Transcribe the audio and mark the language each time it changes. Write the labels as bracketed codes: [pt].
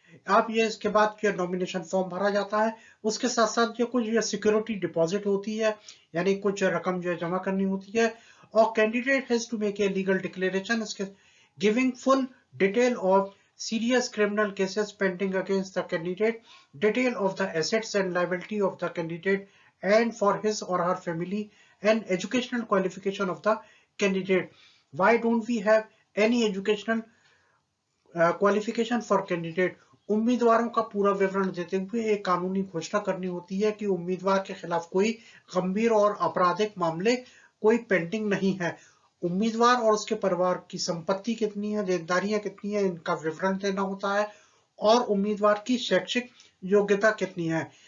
[hi] आप ये इसके बाद जो नॉमिनेशन फॉर्म भरा जाता है, उसके साथ साथ जो कुछ सिक्योरिटी डिपॉजिट होती है, यानी कुछ रकम जो है जमा करनी होती है, और [en] Candidate has to make a legal declaration giving full detail of serious criminal cases pending against the candidate, detail of the assets and liability of the candidate and for his or her family, and educational qualification of the candidate. Why don't we have any educational qualification for candidate? [hi] उम्मीदवारों का पूरा विवरण देते हुए एक कानूनी घोषणा करनी होती है कि उम्मीदवार के खिलाफ कोई गंभीर और आपराधिक मामले कोई पेंडिंग नहीं है। उम्मीदवार और उसके परिवार की संपत्ति कितनी है, देनदारियां कितनी है, इनका विवरण देना होता है, और उम्मीदवार की शैक्षिक योग्यता कितनी है।